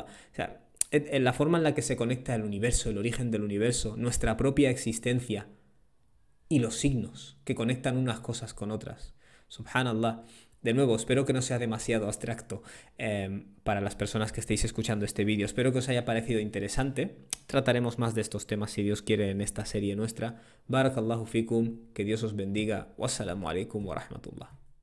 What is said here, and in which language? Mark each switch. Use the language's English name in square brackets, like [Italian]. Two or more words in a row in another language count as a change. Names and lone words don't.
[Spanish] O sea, en la forma en la que se conecta el universo, el origen del universo, nuestra propia existencia y los signos que conectan unas cosas con otras. [Arabic] سبحان الله. [Spanish] De nuevo, espero que no sea demasiado abstracto para las personas que estéis escuchando este vídeo. Espero que os haya parecido interesante. Trataremos más de estos temas si Dios quiere en esta serie nuestra. [Arabic] بارك الله فيكم, [Spanish] que Dios os bendiga. [Arabic] والسلام عليكم ورحمة الله.